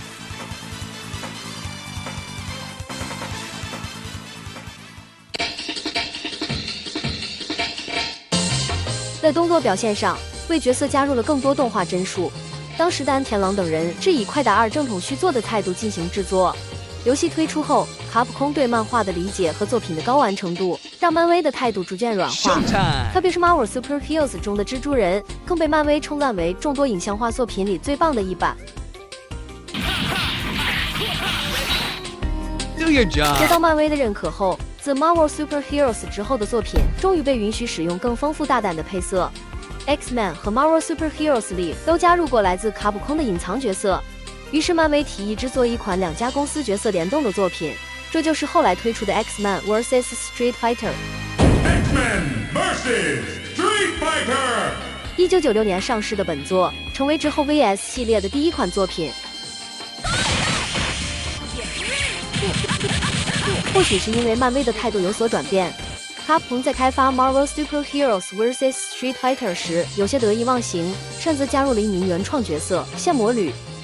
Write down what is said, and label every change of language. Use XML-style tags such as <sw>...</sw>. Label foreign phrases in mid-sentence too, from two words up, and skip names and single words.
<zh>在動作表現上，為角色加入了更多動畫幀數。當時的安田朗等人是以快打2正統續作的態度進行制作。遊戲推出後，卡普空對漫畫的理解和作品的高完成度，讓漫威的態度逐漸軟化。特別是 Marvel Super Heroes 中的蜘蛛人，更被漫威稱讚為眾多影像化作品裡最棒的一版。得到漫威的認可後，自 Marvel Super Heroes 之後的作品終於被允許使用更豐富大膽的配色。X-Men 和 Marvel Super Heroes 裡都加入過來自卡普空的隱藏角色，於是漫威提議制作一款2家公司角色聯動的作品，這就是後來推出的 X-Men vs Street Fighter。X-Men vs Street Fighter。1996 年上市的本作，成為之後 VS 系列的第一款作品。或許是因為漫威的態度有所轉變，卡普空在開發 Marvel Super Heroes vs Street Fighter 時有些得意忘形，擅自加入了一名原創角色線魔女。</zh>